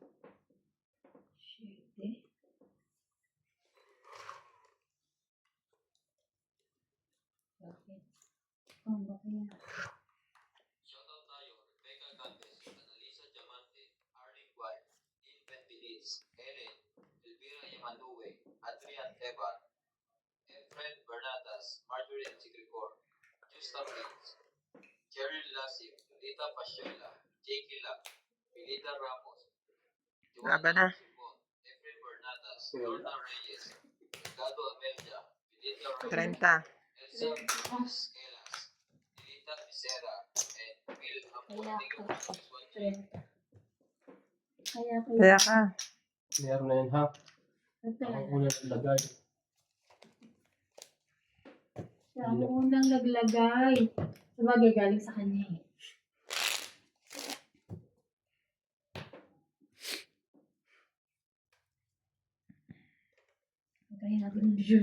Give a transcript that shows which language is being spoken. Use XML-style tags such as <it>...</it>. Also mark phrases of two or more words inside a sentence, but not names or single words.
<tl>Shit eh. Bakit? Oh, bakit? Shoutout tayo, Rebecca Galvez, Annalisa Diamante, Arlene White, Dean Ventilis, Ellen, Elvira Yamanue, Adrian Evan, Efren Bernatas, Marjorie M. Sigricor, Justa Prince, Jerry Lassim, Rita Pasiola, Jake Lack, Milita Ramos, Laban Joanna na. Simon, Efren Bernatas, Lorna Reyes, Ricardo Amelja, Milita 30. Ramos, Elsa Cruz Elas, Dilita Becerra,</tl> <en>and Will Ambon.</en> <tl>Kaya</tl> <en>Thank you</en> <tl>ka.</tl> <en>for watching. 30.</en> <tl>Kaya Kaya ka. Meron na yun ha. Ito Ako lang. unang lagay. Siya ang unang naglagay. Sabagay, galing sa kanya eh. Hintayin natin yung juice.</tl>